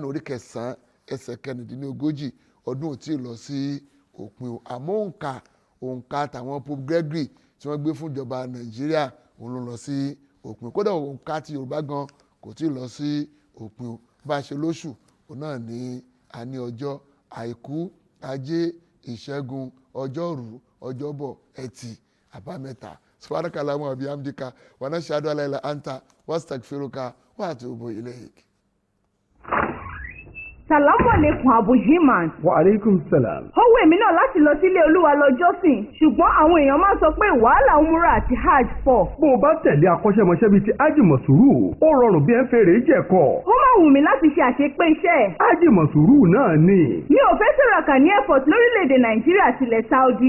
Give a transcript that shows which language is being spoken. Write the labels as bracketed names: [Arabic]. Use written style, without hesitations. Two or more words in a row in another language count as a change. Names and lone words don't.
[Yoruba] orí 9 ẹsẹ̀ 49 ọdún ò tí ì lọ sí òpin o àmọ́ òǹkà tàwọn Pope Gregory tí wọ́n gbé fún ìjọba Nàìjíríà òun ló lọ sí òpin kódà òǹkà ti Yorùbá gan kò tí ì lọ sí òpin o bá a ṣe lóṣù òun náà ní a ní ọjọ́ àìkú ajé ìṣẹ́gun ọjọ́rú ọjọ́bọ̀ ẹtì àbámẹ́ta [Arabic] سبحانك اللهم وبحمدك نشهد أن لا إله إلا أنت وأستغفرك وأتوب إليك. السلام عليكم Abu Jiman. وعليكم السلام. [Yoruba] Ó wù mí náà láti lọ sílé Olúwa lọ́jọ́ sìn, ṣùgbọ́n àwọn èèyàn máa ń sọ pé wàhálà umura àti hajj pọ̀. Bó o bá tẹ̀lé akọ́ṣẹ́mọṣẹ́ bíi ti Haji Masuru, ó rọrùn bí ẹ ń fèrè jẹ̀kọ̀. Ó máa wù mí láti ṣe àṣepé iṣẹ́. Haji Masuru náà ni. Mi ò fẹ́ tìràkà ní airport lórílẹ̀‐èdè Nàìjíríà tilẹ̀ Saudi.